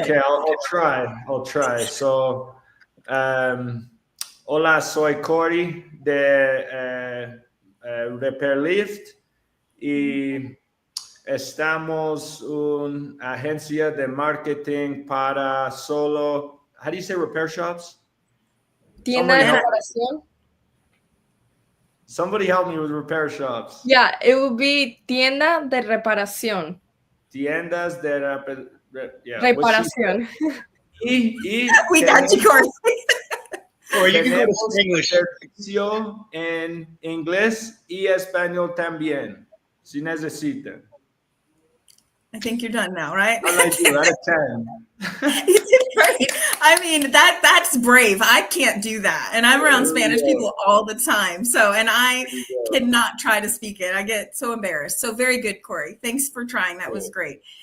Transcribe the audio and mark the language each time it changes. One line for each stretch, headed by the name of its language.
English: Okay, I'll try.
Spanish: So, hola, soy Corey de RepairLift y estamos una agencia de marketing para solo,
English: how do you say repair shops?
Spanish: Tienda de reparación.
English: Somebody help me with repair shops. Yeah, it will be
Spanish: tienda de reparación. Tiendas de Reparación.
English: We got you, Corey. Or you can go to
Spanish: tenemos
English: English.
Spanish: servicio en inglés y español también, si necesitan.
English: I think you're done now, right? How did I do? Out of 10. You did great. I mean, that's brave. I can't do that. And I'm around Spanish people all the time. So, and I cannot try to speak it. I get so embarrassed. So very good, Corey. Thanks for trying. That was great.